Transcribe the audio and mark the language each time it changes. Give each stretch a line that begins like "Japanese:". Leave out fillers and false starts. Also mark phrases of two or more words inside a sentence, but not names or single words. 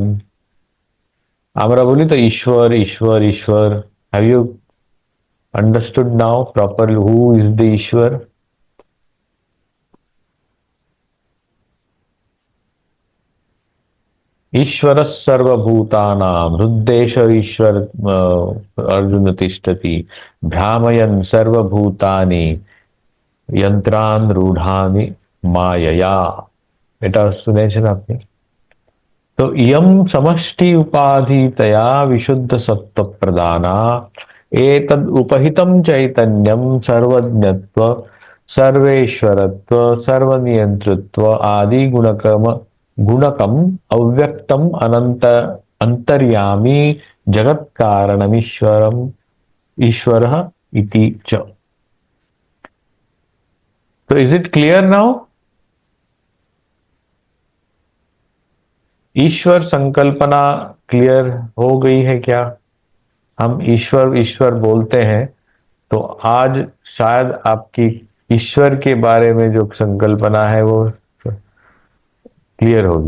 Bangla: আমরা বলি তো ঈশ্বর ঈশ্বর
English: ঈশ্বর, have you understood now properly who is the ঈশ্বর?
Sanskrit: ईश्वर सर्वभूतानां हृद्देश ईश्वर अर्जुन तिष्ठति भ्रामयन् सर्वभूतानि यंत्रान रूढ़ानि मायया।
Bangla: এটা শুনেছেন আপনি?
Sanskrit: तो इयं समष्टि उपाधितया विशुद्ध सत्व प्रदाना एतद् उपहितं चैतन्यं सर्वज्ञत्व सर्वेश्वरत्व सर्वनियंतृत्व आदि गुणकम अव्यक्तम अनंत अंतर्यामी जगत कारणमीश्वरम ईश्वरः इति च।
English: तो is it clear now?
Hindi: ईश्वर संकल्पना क्लियर हो गई है क्या? हम ईश्वर ईश्वर बोलते हैं, तो आज शायद आपकी ईश्वर के बारे में जो संकल्पना है वो क्लियर होगी।